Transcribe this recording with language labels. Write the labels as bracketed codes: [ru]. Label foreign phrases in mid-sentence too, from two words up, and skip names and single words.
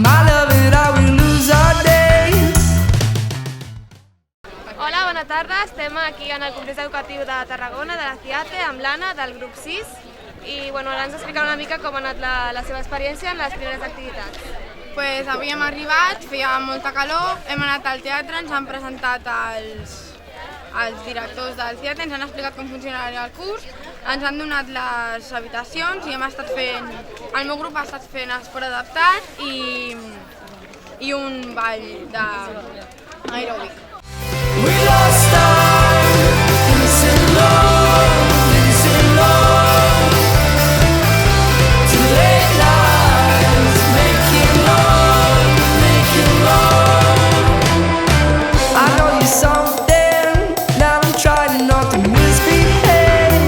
[en] I love it how we lose our days. [ca] Hola, bona tarda. Estem aquí en el complex educatiu de Tarragona, de la CIATE, amb l'Anna, del grup 6. I ara ens explicarà una mica com ha anat la seva experiència en les primeres activitats. Pues avui hem arribat, feia molta calor, hem anat al teatre, ens han presentat els directors del CIATE, ens han explicat com funcionaria el curs, ens han donat les habitacions i hem estat fent, el meu grup ha estat fent esport adaptat i un ball d'aeròbic. [en] We lost our innocent love, innocent love. Too late lies, making love, making love. I know you're something, now I'm trying not to misbehave.